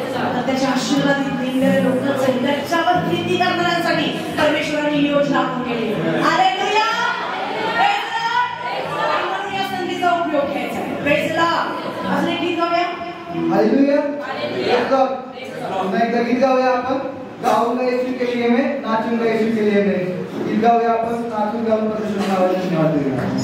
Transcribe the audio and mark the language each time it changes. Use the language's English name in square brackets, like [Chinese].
[Marathi] तर त्याच्या आशीर्वादित निघणारे लोक त्याच्यावर प्रीती करण्यासाठी परमेश्वराने ही योजना आखून केली. हालेलुया. [English] Praise the lord. [Marathi] म्हणून या संधीचा उपयोग घ्यायचा आहे. [English] Praise the lord. [Marathi] अजून एक गीत गाऊया. [English] Hallelujah. Praise lord. [Marathi] पुन्हा एकदा गीत गाऊया आपण. [Hindi] गाऊंगा यीशु के लिए मैं, नाचूंगा यीशु के लिए मैं. [Marathi] गीत गाऊया आपण, नाचून गाऊन परमेश्वराला आवाज धन्यवाद देऊया.